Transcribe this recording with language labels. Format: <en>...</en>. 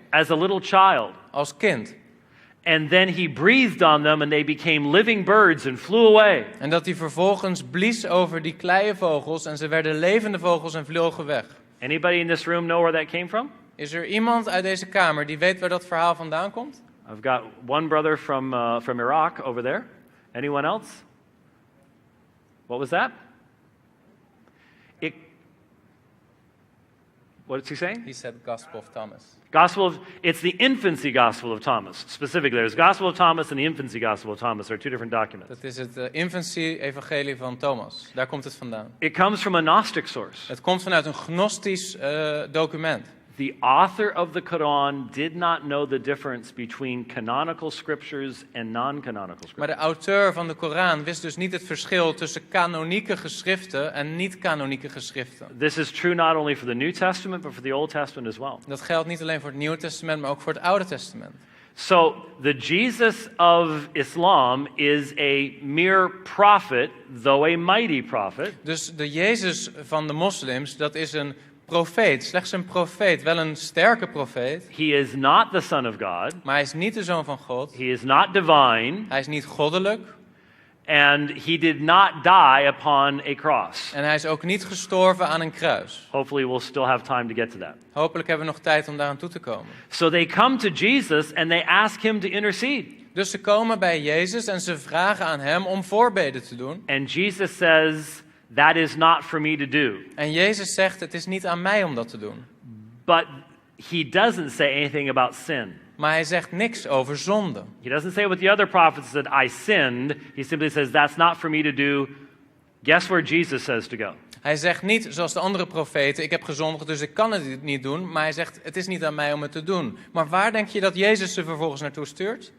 <en>As a little child.</en> <nl>als kind.</nl> <en>And then he breathed on them and they became living birds and flew away.</en> <nl>En dat hij vervolgens blies over die kleie vogels en ze werden levende vogels en vlogen weg.</nl> <en>Anybody in this room know where that came from?</en> <nl>Is er iemand uit deze kamer die weet waar dat verhaal vandaan komt?</nl> <en>I've got one brother from Iraq over there. Anyone else? What was that? What did he say? He said Gospel of Thomas. It's the infancy Gospel of Thomas. Specifically, there's Gospel of Thomas and the infancy Gospel of Thomas. They're two different documents.</en> <nl>Dat is het infancy-evangelie van Thomas. Daar komt het vandaan.</nl> <en>It comes from a Gnostic source.</en> <nl>Het komt vanuit een gnostisch document.</nl> <en>The author of the Quran did not know the difference between canonical scriptures and non-canonical scriptures.</en> <nl>Maar de auteur van de Koran wist dus niet het verschil tussen kanonieke geschriften en niet-kanonieke geschriften.</nl> <en>This is true not only for the New Testament, but for the Old Testament as well.</en> <nl>Dat geldt niet alleen voor het Nieuwe Testament, maar ook voor het Oude Testament.</nl> <en>So the Jesus of Islam is a mere prophet, though a mighty prophet.</en> <nl>Dus de Jezus van de moslims, dat is een profeet, slechts een profeet, wel een sterke profeet.</nl> <en>He is not the Son of God.</en> <nl>Maar hij is niet de Zoon van God.</nl> <en>He is not divine.</en> <nl>Hij is niet goddelijk.</nl> <en>And he did not die upon a cross.</en> <nl>En hij is ook niet gestorven aan een kruis.</nl> <en>Hopefully we'll still have time to get to that.</en> <nl>Hopelijk hebben we nog tijd om daaraan toe te komen.</nl> <en>So they come to Jesus and they ask him to intercede.</en> <nl>Dus ze komen bij Jezus en ze vragen aan hem om voorbeden te doen.</nl> <en>And Jesus says, that is not for me to do.</en> <nl>En Jezus zegt, het is niet aan mij om dat te doen.</nl> <en>But he doesn't say anything about sin.</en> <nl>Maar hij zegt niks over zonde.</nl> <en>He doesn't say what the other prophets said, I sinned. He simply says, that's not for me to do. Guess where Jesus says to go?</en> <nl>Hij zegt niet, zoals de andere profeten, ik heb gezondigd, dus ik kan het niet doen. Maar hij zegt, het is niet aan mij om het te doen. Maar waar denk je dat Jezus ze vervolgens naartoe stuurt?</nl>